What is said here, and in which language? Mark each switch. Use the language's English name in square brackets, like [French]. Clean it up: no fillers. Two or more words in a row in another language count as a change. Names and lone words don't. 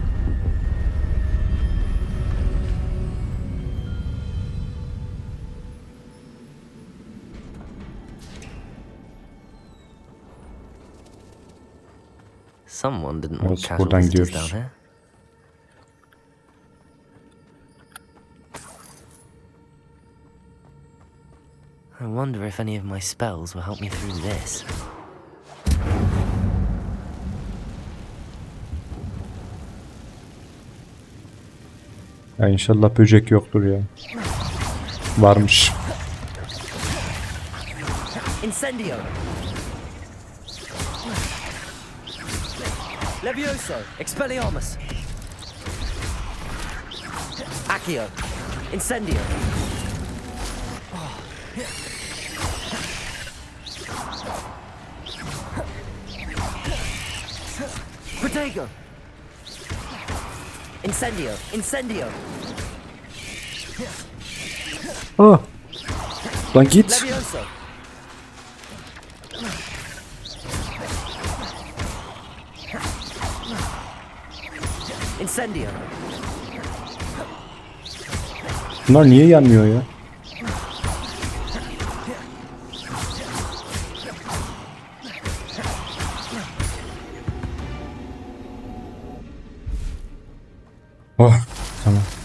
[English] Someone didn't want [Turkish] Evet, [English] casual [Turkish] buradan [English] visitors [Turkish] gidiyoruz. [English] down here. I wonder if any of my spells will help me through this. [Turkish] Ya inşallah böcek yoktur ya. Varmış. Incendio. Levioso. Expelliarmus. Accio. Incendio. Protego. Incendio. Incendio. Ah. Lan git. Levioso. Incendio. Bunlar niye yanmıyor ya? Oh, tamam.